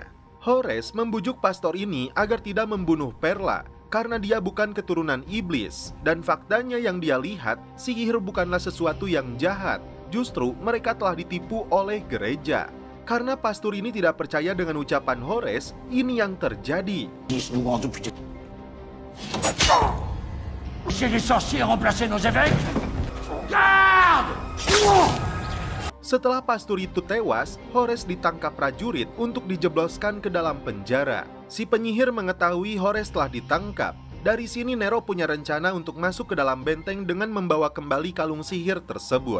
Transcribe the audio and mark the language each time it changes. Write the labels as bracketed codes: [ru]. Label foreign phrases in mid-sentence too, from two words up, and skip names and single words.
[id] Horace membujuk pastor ini agar tidak membunuh Perla, karena dia bukan keturunan iblis. Dan faktanya yang dia lihat, sihir bukanlah sesuatu yang jahat. Justru mereka telah ditipu oleh gereja. Karena pastor ini tidak percaya dengan ucapan Horace, ini yang terjadi. [fr] C'est les sorciers remplacer nos évêques? Garde! [id] Setelah pastor itu tewas, Horace ditangkap prajurit untuk dijebloskan ke dalam penjara. Si penyihir mengetahui Horace telah ditangkap. Dari sini Nero punya rencana untuk masuk ke dalam benteng dengan membawa kembali kalung sihir tersebut.